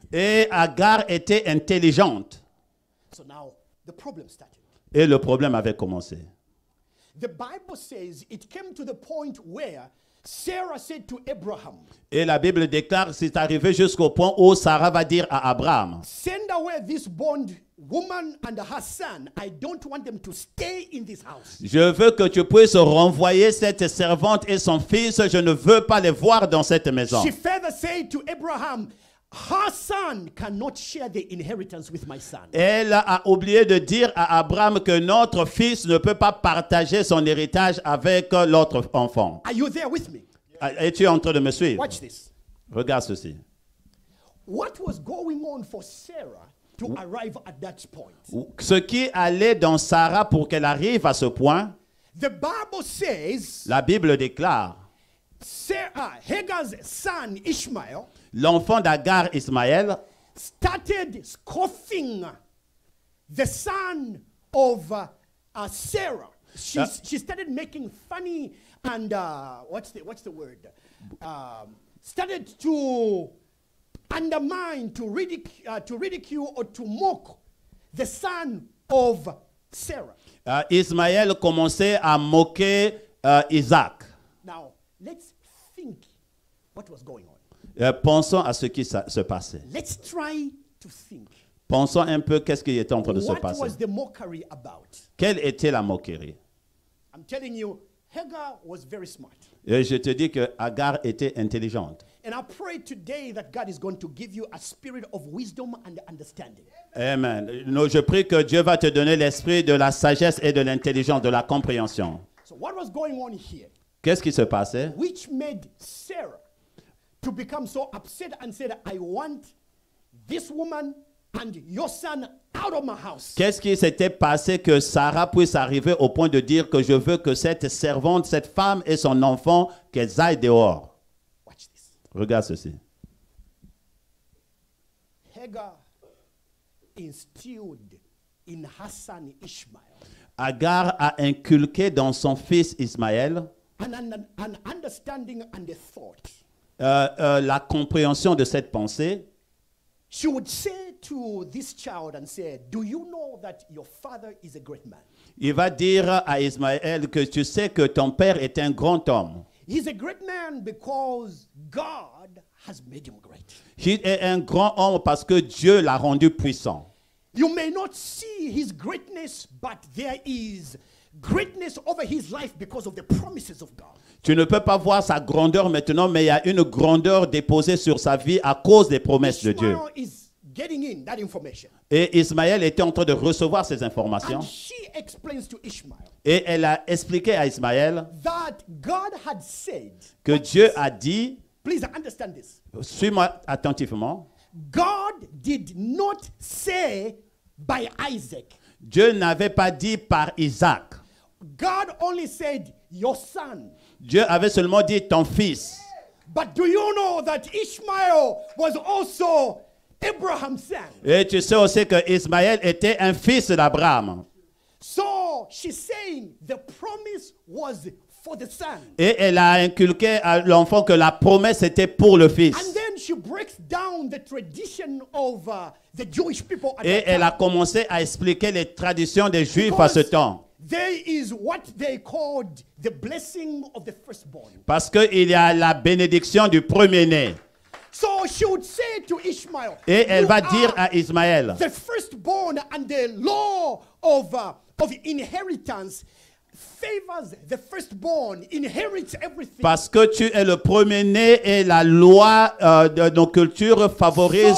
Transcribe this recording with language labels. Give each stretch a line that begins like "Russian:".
French: Et Agar était intelligente.
English: So now the problem started.
French: Et le problème avait commencé.
English: The Bible says it came to the point where Sarah said to Abraham,
French: Et la Bible déclare, c'est arrivé jusqu'au point où Sarah va dire à Abraham,
English: send away this bond woman and her son. I don't want them to stay in this house.
French: je veux que tu puisses renvoyer cette servante et son fils. Je ne veux pas les voir dans cette maison.
English: She further said to Abraham, her son cannot share the inheritance with my son.
French: Elle a oublié de dire à Abraham que notre fils ne peut pas partager son héritage avec l'autre enfant.
English: Are you there with me?
French: Es-tu en train de me suivre?
English: Watch this.
French: Regarde ceci.
English: What was going on for Sarah to arrive at that point?
French: Ce qui allait dans Sarah pour qu'elle arrive à ce point,
English: The Bible says
French: la Bible déclare,
English: Hagar's son Ishmael
French: l'enfant d'Agar, Ismaël,
English: started scoffing the son of Sarah. She started making funny and what's the word? Started to undermine, to ridicule or to mock the son of Sarah.
French: Ismaël commençait à moquer Isaac.
English: Now, let's think what was going on.
French: Pensons à ce qui se passait.
English: Let's try to think.
French: Pensons un peu qu'est-ce qui était en train de se
English: What
French: passer.
English: was the mockery about?
French: Quelle était la moquerie?
English: I'm telling you, Hagar was very smart.
French: Et je te dis que Agar était intelligente.
English: And I pray today that God is going to give you a spirit of wisdom and understanding. Amen.
French: Je prie que Dieu va te donner l'esprit de la sagesse et de l'intelligence, de la compréhension.
English: So what was going on here?
French: Qu'est-ce qui se passait?
English: Which made Sarah to become so upset and said, I want this woman and your son out of my house.
French: Qu'est-ce qui s'était passé que Sarah puisse arriver au point de dire que je veux que cette servante, cette femme et son enfant, qu'elles aillent dehors?
English: Watch this.
French: Regarde ceci.
English: Hagar instilled in her son Ishmael
French: Agar a inculqué dans son fils Ismaël
English: an understanding and a thought.
French: la compréhension de cette pensée.
English: She would say to this child and say, do you know that your father is a great man?
French: Il va dire à Ismaël que tu sais que ton père est un grand homme.
English: He's a great man because God has made him great.
French: Il est un grand homme parce que Dieu l'a rendu puissant.
English: You may not see his greatness, but there is greatness over his life because of the promises of God.
French: Tu ne peux pas voir sa grandeur maintenant, mais il y a une grandeur déposée sur sa vie à cause des promesses de Dieu.
English: Ishmael is getting in that information.
French: Et Ismaël était en train de recevoir ces informations.
English: And she explains to Ishmael
French: Et elle a expliqué à Ismaël
English: that God had said,
French: que Dieu a dit,
English: please understand this,
French: suis-moi attentivement,
English: God did not say by Isaac.
French: Dieu n'avait pas dit par Isaac.
English: God only said, your son.
French: Dieu avait seulement dit ton fils.
English: But do you know that Ishmael was also Abraham's son?
French: Et tu sais aussi que Ismaël était un fils d'Abraham.
English: So she's saying the promise was for the son.
French: Et elle a inculqué à l'enfant que la promesse était pour le fils.
English: And then she breaks down the tradition of the Jewish people at
French: Et
English: that
French: elle a
English: time.
French: commencé à expliquer les traditions des Juifs à ce temps.
English: There is what they called the blessing of the firstborn.
French: Parce qu'il y a la bénédiction du premier-né.
English: So she would say to Ishmael,
French: Et elle
English: "You
French: va
English: are
French: dire à Ismaël,
English: the firstborn, and the law of inheritance favors the firstborn, inherits everything.
French: parce que tu es le premier-né et la loi de nos cultures favorise